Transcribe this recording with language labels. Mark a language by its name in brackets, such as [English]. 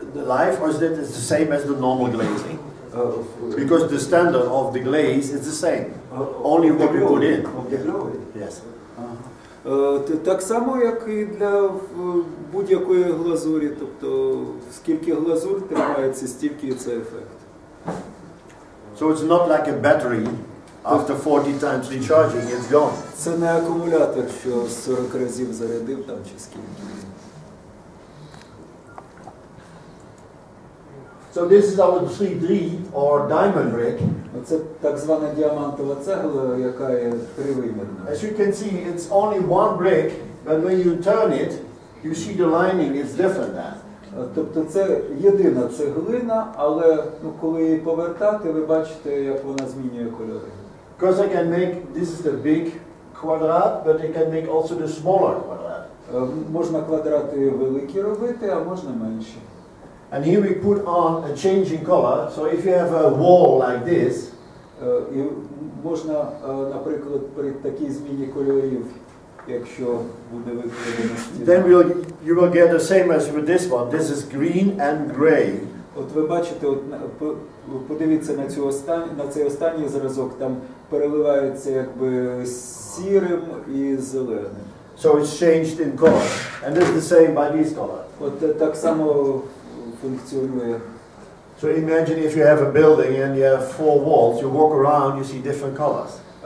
[English] The life, or is it the same as the normal glazing? Because the standard of the glaze is the same. Only what you put in. Yes. [Ukrainian] Так само, як і для будь-якої глазурі, тобто скільки глазур тримається, стільки і це ефект. [English] So it's not like a battery. After 40 times recharging, it's gone. [Ukrainian] Це не акумулятор, що 40 разів зарядив там чи скільки. [English] So this is our 3D or diamond brick. [Ukrainian] Це так звана діамантова цегла, яка є тривимірна. [English] As you can see, it's only one brick, but when you turn it, you see the lining is different now. [Ukrainian] Тобто це єдина цеглина, але коли її повертати, ви бачите, як вона змінює кольори. [English] Because I can make, this is the big quadrat, but I can make also the smaller quadrat. [Ukrainian] Можна квадрати великі робити, а можна менші. [English] And here we put on a changing color. So if you have a wall like this, [Ukrainian] і можна, наприклад, при такій зміні кольорів, якщо буде викладена стіна. [English] then you will get the same as with this one. This is green and gray. [Ukrainian] От ви бачите, подивіться на цей останній зразок, там переливається якби сірим і зеленим. [English] So it's changed in color. And this is the same by this color. [Ukrainian] От так само функціонує. [English] So imagine if you have a building and you have 4 walls, you walk around, you see different colors.